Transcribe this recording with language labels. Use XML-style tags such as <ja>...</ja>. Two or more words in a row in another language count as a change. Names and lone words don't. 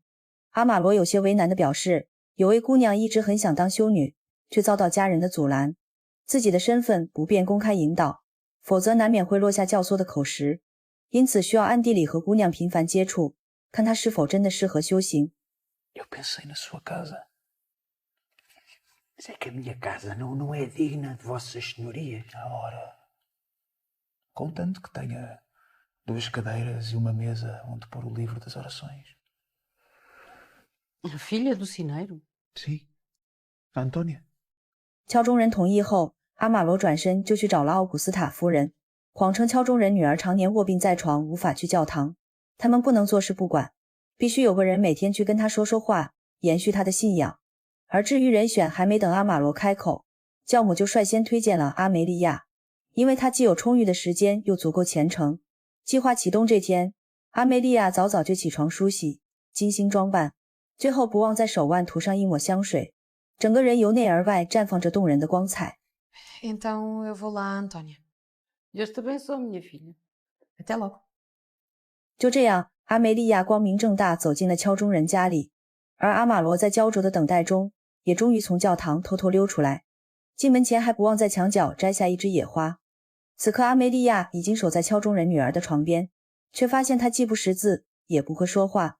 <zh>阿玛罗有些为难地表示，有位姑娘一直很想当修女，却遭到家人的阻拦，自己的身份不便公开引导，否则难免会落下教唆的口实，因此需要暗地里和姑娘频繁接触，看她是否真的适合修行。</zh> <pt>Eu pensei na sua casa. Mas é que a minha casa não é digna de vossas senhorias. Ora, contanto que tenha 2 cadeiras e uma mesa onde pôr o livro das orações. A filha do sineiro? Sim, a Antônia.</pt> <zh>敲钟人同意后，阿玛罗转身就去找了奥古斯塔夫人，谎称敲钟人女儿常年卧病在床，无法去教堂，他们不能坐视不管，必须有个人每天去跟他说说话，延续他的信仰。而至于人选，还没等阿玛罗开口，教母就率先推荐了阿梅利亚，因为她既有充裕的时间，又足够虔诚。计划启动这天，阿梅利亚早早就起床梳洗，精心装扮，最后不忘在手腕涂上一抹香水，整个人由内而外绽放着动人的光彩。</zh> <pt>Então eu vou lá, Antônia. Deus te abençoe, minha filha. Até logo.</pt> <zh>就这样，阿梅利亚光明正大走进了敲钟人家里，而阿玛罗在焦灼的等待中，也终于从教堂偷偷溜出来。进门前还不忘在墙角摘下一枝野花。此刻阿梅利亚已经守在敲钟人女儿的床边，却发现她既不识字，也不会说话。</zh>